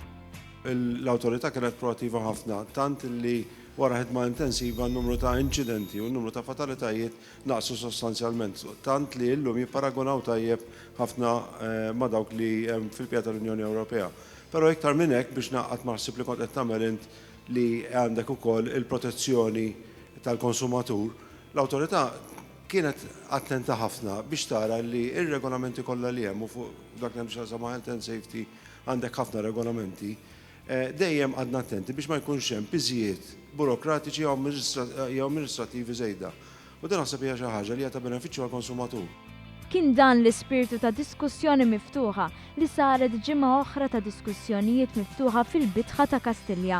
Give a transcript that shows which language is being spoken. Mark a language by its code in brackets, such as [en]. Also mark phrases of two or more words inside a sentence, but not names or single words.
[mt] L-awtorità kienet proattiva ħafna, tant li wara ħidma intensiva n-numru ta' inċidenti u n-numru ta' fatalitajiet naqsu sostanzjalment, tant li llum jipparagunaw tajjeb ħafna ma' dawk li hemm fil-pjata tal-Unjoni Ewropea. Però iktar minn hekk biex naqqat maħsib li kont qed tagħmel int li għandek ukoll il-protezzjoni tal-konsumatur, l-awtorità kienet attenta ħafna biex tara li ir-regolamenti kollha li hemm u fuq dak li hemm x'għasama [en] health and safety [mt] għandek ħafna regolamenti, dejjem għadna attenti biex ma jkunx hemm piżijiet burokratiċi jew amministrativi żejda. U din naħseb hija xi ħaġa li hija ta' benefiċċju għall-konsumatur. Kien dan l-ispirtu ta' diskussjoni miftuħa li saret ġimgħa oħra ta' diskussjonijiet miftuħa fil-Bitħa ta' Kastilja.